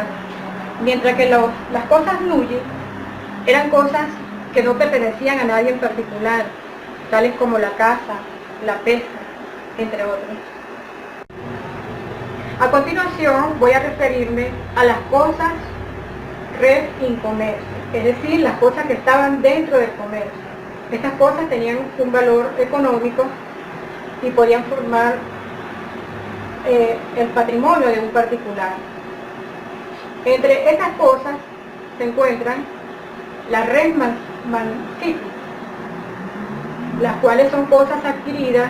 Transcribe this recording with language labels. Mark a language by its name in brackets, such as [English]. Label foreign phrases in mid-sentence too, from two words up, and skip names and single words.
[Spanish] Mientras que las cosas nulli eran cosas que no pertenecían a nadie en particular, tales como la caza, la pesca, entre otros. A continuación voy a referirme a las cosas [Latin] res in commercio, [Spanish] es decir, las cosas que estaban dentro del comercio. Estas cosas tenían un valor económico y podían formar el patrimonio de un particular. Entre estas cosas se encuentran las [Latin] res mancipii, [Spanish] las cuales son cosas adquiridas